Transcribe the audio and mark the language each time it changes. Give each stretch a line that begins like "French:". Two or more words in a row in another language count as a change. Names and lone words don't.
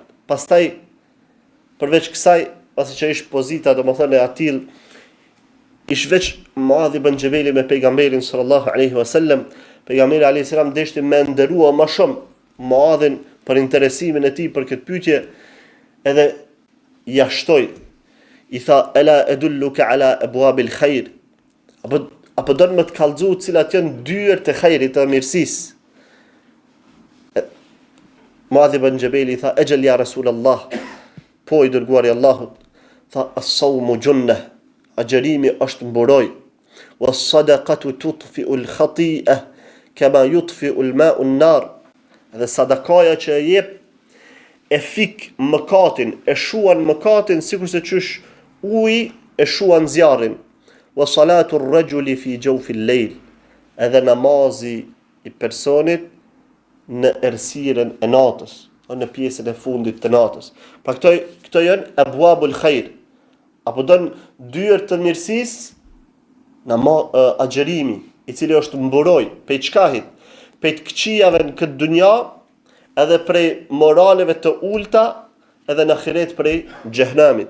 Albanian: Pastaj përveç kësaj, pasi që ish pozita domethënë e atill, ish veç Muadh ibn Jabali me pejgamberin
Arabic: صلى الله عليه وسلم,
Albanian: pejgamberi
Arabic: عليه السلام
Albanian: deshti me nderua më shumë Muadhin për interesimin e tij për këtë pyetje, edhe ja shtoi. I tha,
Arabic: ألا أدلك على أبواب الخير,
Albanian: apo do më të kallëzu cilat janë dyert e khairit të mirësisë. Muadh ibn Jabali tha,
Arabic: أجل يا رسول الله,
Albanian: po I dërguari Allahut. Tha,
Arabic: الصوم جنة,
Albanian: agjërimi është mburoj.
Arabic: والصدقة تطفئ الخطيئة كما يطفئ الماء النار.
Albanian: Dhe sadakaja që e jep e fik mëkatin, e shuan mëkatin sikurse qysh uji e shuan zjarrin.
Arabic: وصلاة الرجل في جوف الليل,
Albanian: edhe namazi I personit në errësirën e natës, në pjesën e fundit të natës. Pra këto janë
Arabic: أبواب الخير,
Albanian: apo don dyert të mirësisë, agjërimi, I cili është mburoj prej çkahit, prej të këqijave në këtë dunja, edhe prej moraleve të ulta, edhe në ahiret prej xhehenamit.